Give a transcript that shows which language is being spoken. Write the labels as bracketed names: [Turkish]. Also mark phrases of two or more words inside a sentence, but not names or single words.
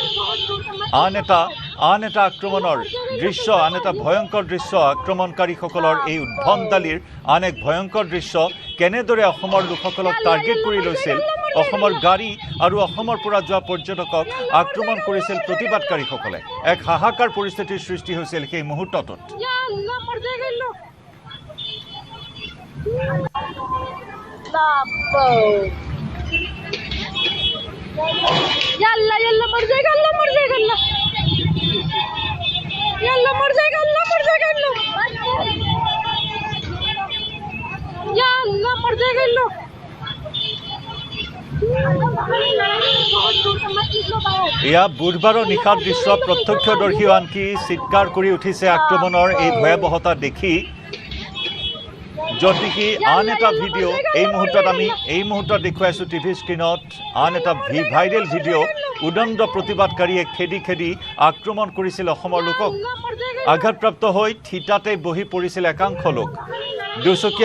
[Assamese] আন এটা আক্ৰমণৰ দৃশ্য আন এটা ভয়ংকৰ দৃশ্য আক্ৰমণকাৰীসকলৰ এই উদ্ভণ্ডালিৰ আন এক ভয়ংকৰ দৃশ্য কেনেদৰে অসমৰ লোকসকলক টাৰ্গেট কৰি লৈছিল অসমৰ গাড়ী আৰু অসমৰ পৰা যোৱা পৰ্যটকক আক্ৰমণ কৰিছিল প্ৰতিবাদকাৰীসকলে এক হাহাকাৰ পৰিস্থিতিৰ সৃষ্টি হৈছিল সেই মুহূৰ্তটোত [Hindi] यल्ला मर जाएगा अल्लाह मर जाएगा अल्लाह यल्ला मर जाएगा अल्लाह मर जाएगा अल्लाह यल्ला मर जाएगा अल्लाह [Assamese] ইয়া বুধবাৰৰ নিশাৰ দৃশ্য প্ৰত্যক্ষদৰ্শী আনকি চিৎকাৰ কৰি উঠিছে আক্ৰমণৰ এই ভয়াৱহতা দেখি যদিকি আন এটা ভিডিঅ' এই মুহূৰ্তত দেখুৱাইছো টিভি স্ক্ৰীনত আন এটা ভাইৰেল ভিডিঅ' উদণ্ড প্ৰতিবাদকাৰীয়ে খেদি আক্ৰমণ কৰিছিল অসমৰ লোকক আঘাতপ্ৰাপ্ত হৈ থিতাতে বহি পৰিছিল একাংশ লোক দুচকীয়া